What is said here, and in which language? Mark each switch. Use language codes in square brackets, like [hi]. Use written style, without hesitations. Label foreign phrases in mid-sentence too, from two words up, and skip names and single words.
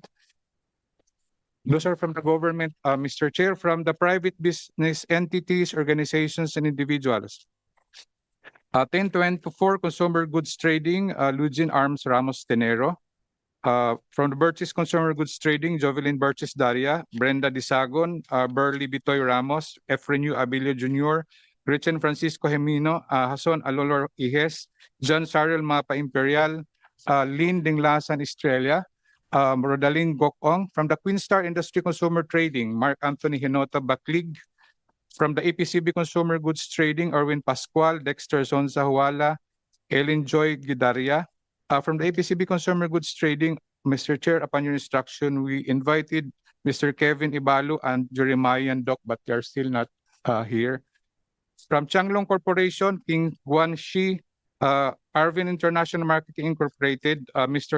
[en] Those are from the government, Mr. Chair. From the private business entities, organizations, and individuals. 1024 Consumer Goods Trading, Lugin Arms Ramos Tenero. From the Burgess Consumer Goods Trading, Jovelyn Burgess Daria, Brenda Disagon, Burley Bitoy Ramos, Efrenio Abilio Jr., Richen Francisco Gemino, Hason Alolor Ihes, John Sarel Mapa Imperial, Lynn Dinglasan Estrella, Rodalyn Gokong. From the Queenstar Industry Consumer Trading, Mark Anthony Hinota Baclig. From the APCB Consumer Goods Trading, Erwin Pascual, Dexter Zonza Huala, Ellen Joy Gidaria. From the APCB Consumer Goods Trading, Mr. Chair, upon your instruction, we invited Mr. Kevin Ibalo and Jeremiah Doc, but they are still not here. From Changlong Corporation, King Guanxi, Arvin International Marketing Incorporated, Mr.